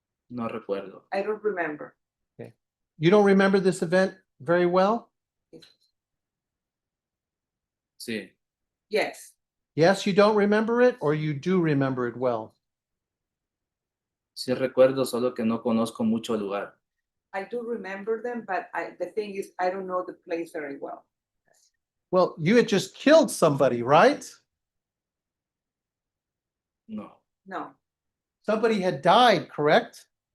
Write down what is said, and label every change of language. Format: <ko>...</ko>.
<es>No recuerdo.</es> <en>I don't remember. You don't remember this event very well?</en> <es>Sí,</es> <en>Yes, Yes, you don't remember it, or you do remember it well?</en> <es>sí recuerdo, solo que no conozco mucho el lugar.</es> <en>I do remember them, but the thing is, I don't know the place very well. Well, you had just killed somebody, right?</en> <es>No,</es> <en>No, Somebody had died, correct?</en>